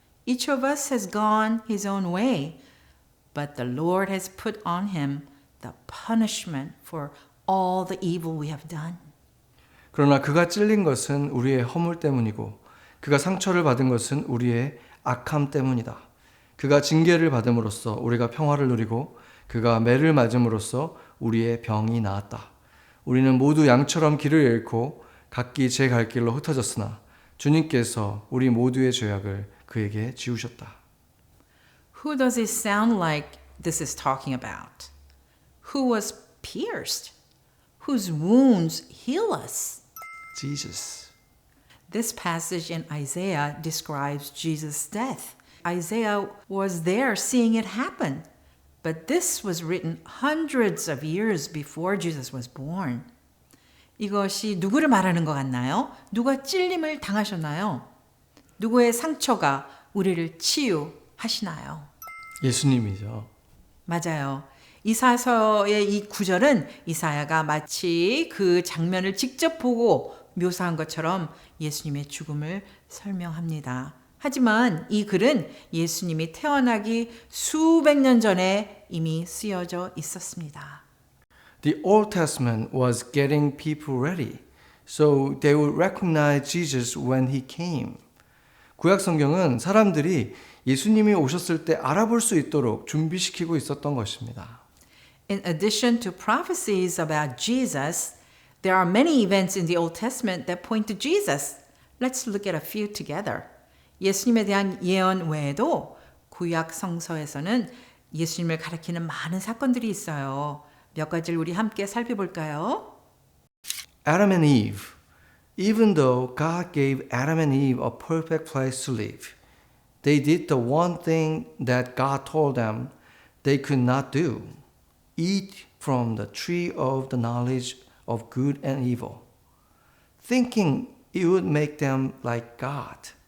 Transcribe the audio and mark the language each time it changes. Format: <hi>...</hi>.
<en>Each of us has gone his own way. But the Lord has put on him the punishment for all the evil we have done.</en> <ko>그러나 그가 찔린 것은 우리의 허물 때문이고 그가 상처를 받은 것은 우리의 악함 때문이다. 그가 징계를 받음으로써 우리가 평화를 누리고 그가 매를 맞음으로써 우리의 병이 나았다. 우리는 모두 양처럼 길을 잃고 각기 제 갈 길로 흩어졌으나 주님께서 우리 모두의 죄악을 그에게 지우셨다.</ko> <en>Who does it sound like this is talking about? Who was pierced? Whose wounds heal us? Jesus. This passage in Isaiah describes Jesus' death. Isaiah was there seeing it happen. But this was written hundreds of years before Jesus was born.</en> <ko>이것이 누구를 말하는 것 같나요? 누가 찔림을 당하셨나요? 누구의 상처가 우리를 치유하시나요? 예수님이죠. 맞아요. 이사야서의 이 구절은 이사야가 마치 그 장면을 직접 보고 묘사한 것처럼 예수님의 죽음을 설명합니다. 하지만 이 글은 예수님이 태어나기 수백 년 전에 이미 쓰여져 있었습니다.</ko> <en>The Old Testament was getting people ready, so they would recognize Jesus when he came.</en> <ko>구약 성경은 사람들이 예수님이 오셨을 때 알아볼 수 있도록 준비시키고 있었던 것입니다.</ko> <en>In addition to prophecies about Jesus, there are many events in the Old Testament that point to Jesus. Let's look at a few together.</en> <ko>예수님에 대한 예언 외에도 구약 성서에서는 예수님을 가리키는 많은 사건들이 있어요. 몇 가지를 우리 함께 살펴볼까요?</ko> <en>Adam and Eve, even though God gave Adam and Eve a perfect place to live, they did the one thing that God told them they could not do: eat from the tree of the knowledge of good and evil, thinking it would make them like God.</en>